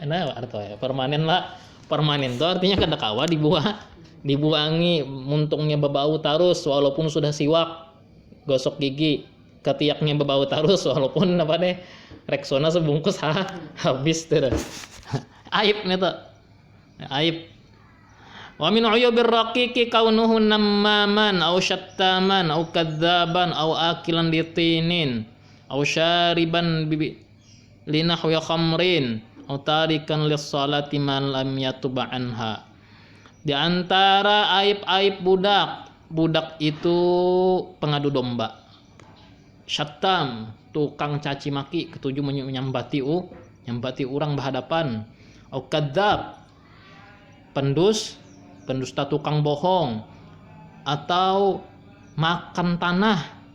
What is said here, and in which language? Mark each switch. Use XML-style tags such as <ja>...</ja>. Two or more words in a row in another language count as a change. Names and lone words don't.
<bjn>Nah, artinya permanen lah. Permanen itu artinya kada kawa dibuangi, muntungnya bebau terus walaupun sudah siwak, gosok gigi, ketiaknya bebau terus walaupun Rexona sebungkus habis tuh. Aib nih tuh. Aib.</bjn> <ar>ومن عيوب الرقيق كونه نماما أو شتاما أو كذابا أو آكلا للطين أو شاربا لنحو خمر أو تاركا للصلاة من لم يتب عنها.</ar> <bjn>Di antara aib-aib budak itu pengadu domba, syattam, tukang caci maki, ketujuh menyambati orang berhadapan,</bjn> <ar>أو كذاب,</ar> <bjn>pendusta tukang bohong, atau makan tanah.</bjn>